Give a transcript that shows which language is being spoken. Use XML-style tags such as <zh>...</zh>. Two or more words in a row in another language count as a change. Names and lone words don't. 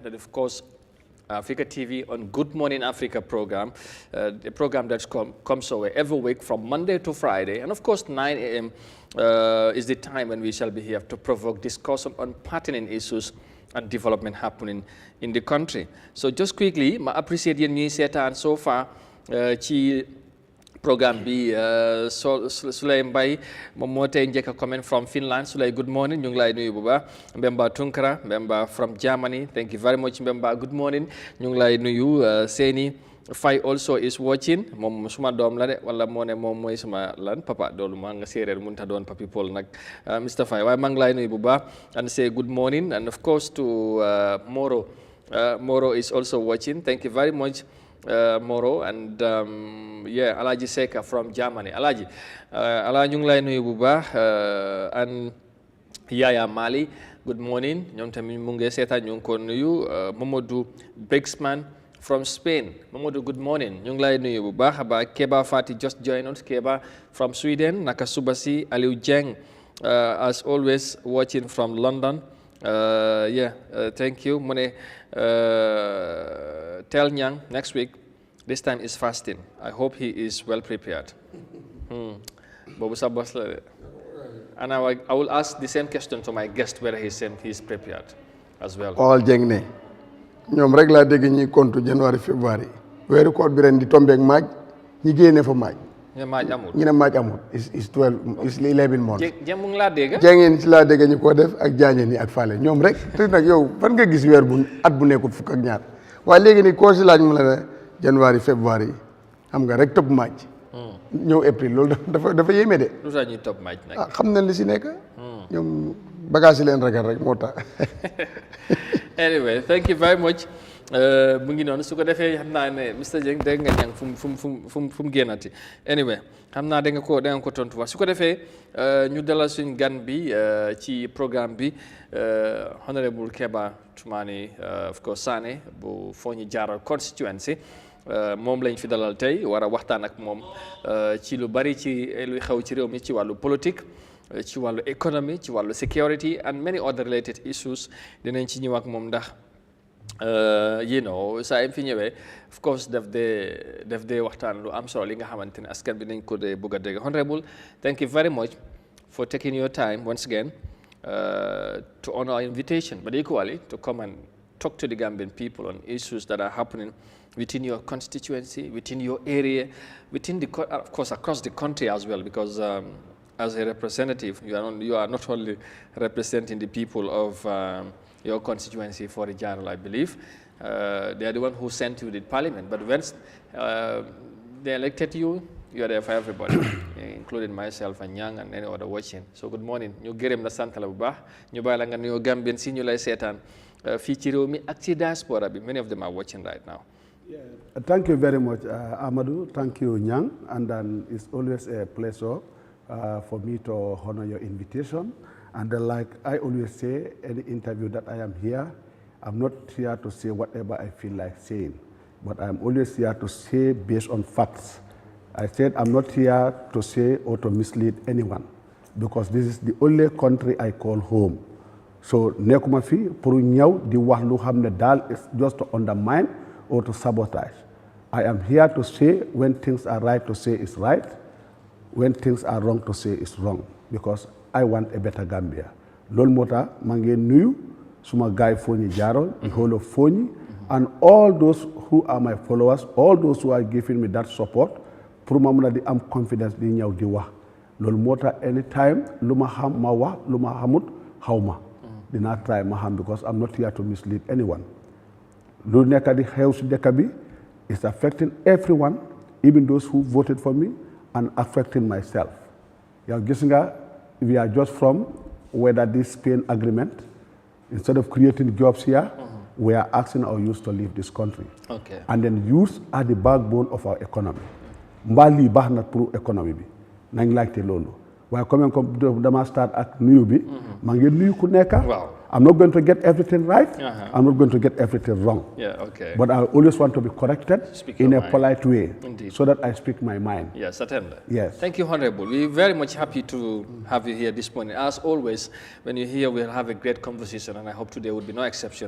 <en>That of course, Africa TV on Good Morning Africa program, the program that comes away every week from Monday to Friday. And of course, 9 a.m. Is the time when we shall be here to provoke discussion on pertinent issues and development happening in the country. So just quickly, I appreciate you seetaan so far</en> <wo>ci programme bi</wo> <en>Sulay Mbaye</en> <wo>moom moo tey njëkk</wo> <en>a comment from Finland. Sulay, good morning,</en> <wo>ñu ngi lay nuyu bu baax.</wo> <en>Mbemba Tunkara, Mbemba from Germany, thank you very much Mbemba, good morning,</en> <wo>ñu ngi lay nuyu.</wo> <en>Seni Fay also is watching,</en> <wo>moom suma doom la de wala moo ne moom mooy suma lan papa doolu maa nga séeréer mënut a doon papi Paul nag Mr. Fay waaye maa ngi lay nuyu bu baax</wo> <en>and say good morning. And of course to Moro, Moro is also watching, thank you very much Moro. And yeah, Alaji Seka from Germany.</en> <wo>Alaji ñu ngi lay nuyu bu baax and Yaya Mali,</wo> <en>good morning,</en> <wo>ñoom tamit mu ngi seetaan ñu ngi ko nuyu.</wo> <en>Mamadou Bexman from Spain, Mamadou, good morning,</en> <wo>ñu ngi lay nuyu bu baax ba.</wo> <en>Keba Fati just joined us, Keba from Sweden.</en> <wo>Naka Subasi</wo> <en>Aliou Jeng as always watching from London. Yeah, thank you.</en> <wo>Mu ne</wo> <en>Tel Nyang next week, this time is fasting. I hope he is well prepared.</en> <wo>Bobu sa boss la de.</wo> <en>And I will ask the same question to my guest whether he is prepared as well.</en> <wo>All jeng ne ñoom rek laa dégg ñi compte</wo> <en>January February</en> <wo>weeru koor bi ren di tombeek maaj ñi génne fa maaj. ñu ne maaj amul. ñu ne maaj amul</wo> <en>is 12 is 11 months.</en> <wo>Jeng mu ngi laa dégg. jengeen ci laa dégg ñu ko def ak jaañeen yi ak faale ñoom rek te nag yow fan nga gis weer bu at bu nekkul fukk ak ñaar waaye léegi ni koo si laaj mu la ne</wo> <en>January February</en> <wo>xam nga rek topp maaj. ñëw April loolu dafa yéeme de. lu tax ñuy topp maaj nag. ah xam nañ li si nekk. ñoom bagage yi leen ragal rek moo tax.</wo> <en>Anyway, thank you very much.</en> <wo>mu ngi noonu su ko defee xam naa ne Mr. Jeng dégg nga ñang fu mu génnati. Anyway, xam naa da nga ko tontu wax su ko defee ñu dalal suñ gan bi ci programme bi Honorable Keba Toumani</wo> <en>of course</en> <wo>Sané bu Foni Jaaral constituency. moom lañ fi dalal tey war a waxtaan ak moom ci lu bari ci luy xew ci réew mi ci wàllu politique ci wàllu économie ci wàllu</wo> <en>security and many other related issues</en> <wo>dinañ ci ñëw ak moom ndax</wo> <en>you know</en> <wo>saa yi fi ñëwee</wo> <en>of course</en> <wo>daf dee waxtaan lu am solo li nga xamante ne askan bi nañ ko dee bëgg a dégg.</wo> <en>Honorable, thank you very much for taking your time once again to honor our invitation, but equally to come and talk to the Gambian people on issues that are happening within your constituency, within your area, within the, of course, across the country as well, because as a representative, you are not only representing the people of your constituency for the general, I believe. They are the one who sent you to the parliament, but once they elected you, you are there for everybody, including myself and Young and any other watching. So good morning.</en> <wo>Ñu gërëm la sant la bu baax ñu bàyyi la nga nuyoo Gambien si ñu lay seetaan fii ci réew mi ak ci diaspora bi.</wo> <en>Many of them are watching right now. Yeah. Thank you very much, Amadou. Thank you, Nyang. And then it's always a pleasure for me to honor your invitation. And then, like I always say, any interview that I am here, I'm not here to say whatever I feel like saying, but I'm always here to say based on facts. I said I'm not here to say or to mislead anyone, because this is the only country I call home.</en> <wo>So nekkuma fi pour ñëw di wax lu xam ne daal</wo> <en>is just to undermine or to sabotage. I am here to say when things are right to say is right, when things are wrong to say is wrong, because I want a better Gambia.</en> <wo>Loolu moo tax maa ngi nuyu suma gaay Foni Jarol,</wo> <en>the whole of Foni, and all those who are my followers, all those who are giving me that support,</en> <wo>pour ma mën a di am confidence di ñëw di wax. Loolu moo tax anytime lu ma xam ma wax, lu ma xamut xaw ma. Dinaa try ma xam,</wo> <en>because I'm not here to mislead anyone.</en> <wo>Lu nekk di xew si dëkk bi</wo> <en>is affecting everyone, even those who voted for me, and affecting myself.</en> <wo>Yow gis nga,</wo> <en>we are just from whether this Spain agreement, instead of creating jobs here, we are asking our youth to leave this country. Okay. And then youth are the backbone of our economy.</en> <wo>Mbaa lii baax na pour economy bi nañ laajte loolu waaye comme dama start ak nuyu bi maa ngi nuyu ku nekk</wo> <en>Wow. I'm not going to get everything right. Uh-huh. I'm not going to get everything wrong. Yeah, okay. But I always want to be corrected Speak in your a mind. polite way, Indeed. so that I speak my mind. Yes, certainly. Yes. Thank you, Honorable. We're very much happy to have you here this morning. As always, when you're here, we'll have a great conversation, and I hope today would be no exception.</en>